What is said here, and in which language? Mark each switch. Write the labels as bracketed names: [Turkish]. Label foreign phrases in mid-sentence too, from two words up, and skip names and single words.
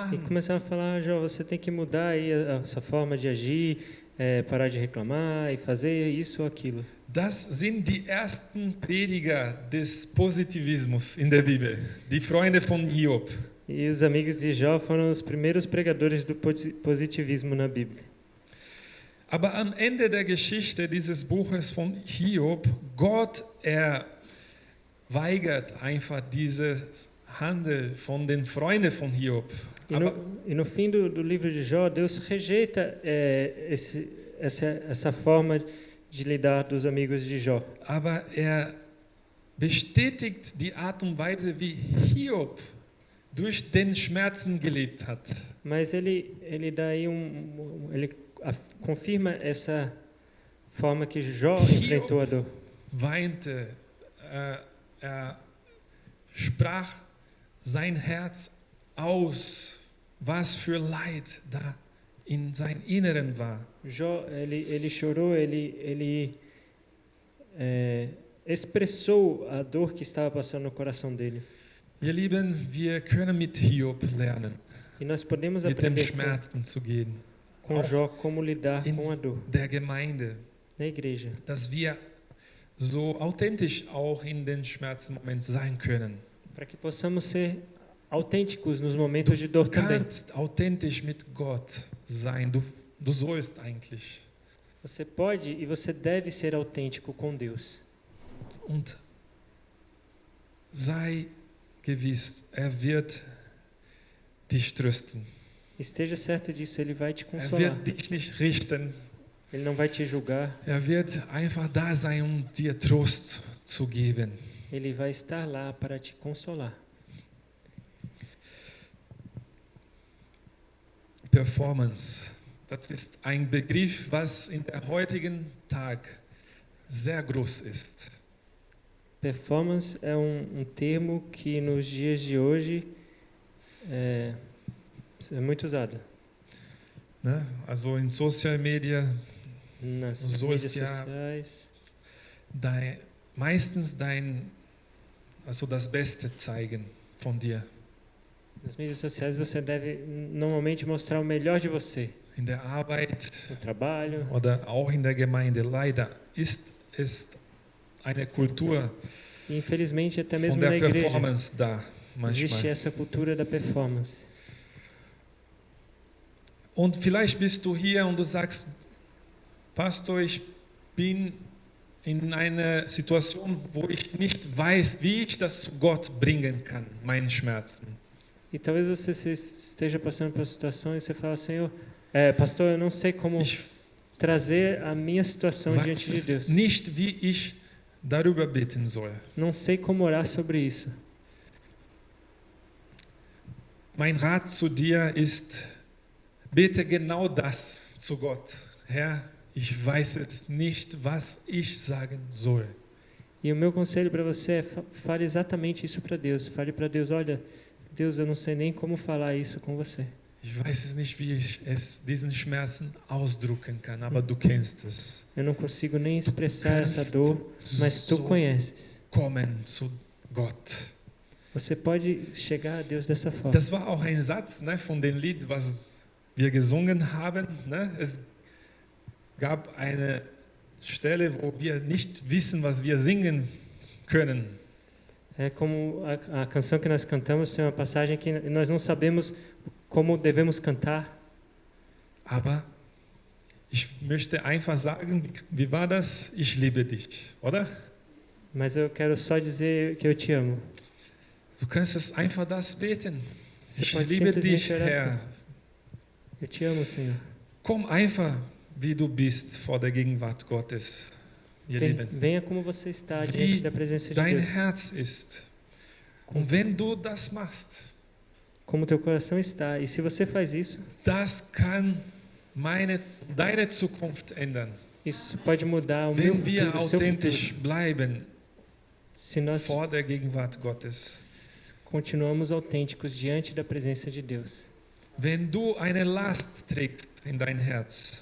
[German] machen. [Portuguese] começaram a falar, Jó, você tem que mudar aí a sua forma de agir, parar de reclamar e fazer isso ou aquilo. [German] Das sind die ersten Prediger des Positivismus in der Bibel, die Freunde von Hiob. [Portuguese] E os amigos de Jó foram os primeiros pregadores do positivismo na Bíblia. [German] Aber am Ende der Geschichte dieses Buches von Hiob, Gott, weigert einfach dieses Handel von den Freunden von Hiob. [Portuguese] E no fim do livro de Jó, Deus rejeita essa forma de lidar dos amigos de Jó. [German] Aber bestätigt die Art und Weise, wie Hiob durch den Schmerzen gelebt hat. [Portuguese] Mas ele dá aí confirma essa forma que Jó enfrentou a dor. [German] Weinte, sprach sein Herz aus, was für Leid da in sein Inneren war. [Portuguese] Jó, ele chorou, ele expressou a dor que estava passando no coração dele. [German] Ihr Lieben, wir können mit Hiob lernen, [Portuguese] E nós podemos [German] mit dem [Portuguese] aprender [German] Schmerzen zu gehen. [Portuguese] com Jó como lidar com a dor [German] Der Gemeinde, [Portuguese] na igreja, [German] dass wir so authentisch auch in den Schmerzmomenten sein können. [Portuguese] para que possamos ser autênticos nos momentos de dor [German] Du [Portuguese] também. [German] kannst authentisch mit Gott sein. Du sollst eigentlich. [Portuguese] Você pode e você deve ser autêntico com Deus. [German] Und sei gewiss, wird dich trösten. [Portuguese] Esteja certo disso, Ele vai te consolar. [German] Wird dich nicht richten. [Portuguese] Ele não vai te julgar. [German] Wird einfach da sein, dir Trost zu geben. [Portuguese] Ele vai estar lá para te consolar. [German] Performance. Das ist ein Begriff, was in der heutigen Tag sehr groß ist. [Portuguese] Performance é termo que nos dias de hoje é muito usado. [German] Ne? Also in [English] Social Media [Portuguese] Nas [German] So [Portuguese] mídias [German] ist ja- [Portuguese] sociais. [German] meistens das Beste zeigen von dir. [Portuguese] Nas mídias sociais você deve normalmente mostrar o melhor de você. [German] In der Arbeit [Portuguese] No trabalho, [German] oder auch in der Gemeinde. Leider ist es eine Kultur [Portuguese] e infelizmente até mesmo [German] von [Portuguese] na [German] der [Portuguese] igreja [German] Performance da [Portuguese] existe [German] manchmal. [Portuguese] essa cultura da performance. [German] Und vielleicht bist du hier und du sagst, Pastor, ich bin in einer Situation, wo ich nicht weiß, wie ich das zu Gott bringen kann, meinen Schmerzen. [Portuguese] E talvez você esteja passando por uma situação e você fala, Senhor, pastor, eu não sei como [German] Ich [Portuguese] trazer a minha situação [German] weiß [Portuguese] diante de Deus. [German] nicht, wie ich darüber beten soll. [Portuguese] Não sei como orar sobre isso. [German] Mein Rat zu dir ist, bete genau das zu Gott. Herr, ich weiß jetzt nicht, was ich sagen soll. [Portuguese] E o meu conselho para você é fale exatamente isso para Deus. Fale para Deus, olha, Deus, eu não sei nem como falar isso com você. [German] Ich weiß es nicht, wie ich diesen Schmerzen ausdrücken kann, aber du kennst es. [Portuguese] Eu não consigo nem expressar essa [German] Kannst [Portuguese] dor, mas tu [German] so [Portuguese] conheces. [German] kommen zu Gott. [Portuguese] Você pode chegar a Deus dessa forma. [German] Das war auch ein Satz, ne, von dem Lied, was wir gesungen haben. Ne? Es gab eine Stelle, wo wir nicht wissen, was wir singen können. [Portuguese] É como a canção que nós cantamos, tem uma passagem que nós não sabemos como devemos cantar. [German] Aber ich möchte einfach sagen, wie war das? Ich liebe dich, oder? [Portuguese] Mas eu quero só dizer que eu te amo. [German] Du kannst es einfach das beten. [Portuguese] Você [German] Ich [Portuguese] pode [German] liebe dich, [Portuguese] simplesmente orar [German] Herr. [Portuguese] assim. Eu te amo, Senhor. [German] Komm einfach, wie du bist, vor der Gegenwart Gottes, ihr Lieben. [Portuguese] Venha como você está [German] Wie [Portuguese] diante da presença de [German] Dein [Portuguese] Deus. [German] Herz ist. Und wenn du das machst, [Portuguese] Como teu coração está. E se você faz isso, [German] das kann deine Zukunft ändern. [Portuguese] isso pode mudar o meu [German] Wenn wir [Portuguese] futuro, o seu [German] authentisch [Portuguese] futuro. [German] bleiben [Portuguese] Se nós [German] vor der Gegenwart Gottes. [Portuguese] continuamos autênticos diante da presença de Deus. [German] Wenn du eine Last trägst in dein Herz,